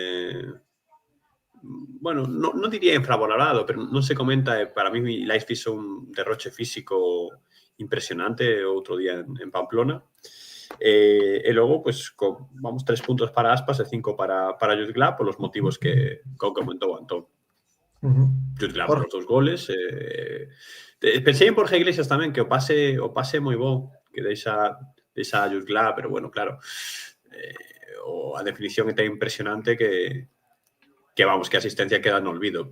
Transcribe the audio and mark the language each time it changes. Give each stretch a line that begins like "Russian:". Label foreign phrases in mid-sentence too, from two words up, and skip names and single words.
Spanish: bueno, no diría infravalorado, pero no se comenta. Para mí, Likes hizo un derroche físico impresionante otro día en Pamplona. Y luego, pues, vamos 3 puntos para Aspas e 5 para Jude Glad por los motivos que comentou Antón. Jude Glad por los 2 goles.
Galician: Pensei en Borja Iglesias tamén, que o pase moi bo, que deixa a Jude Glad, pero bueno, claro, a definición é tan impresionante que vamos, que a asistencia queda no olvido.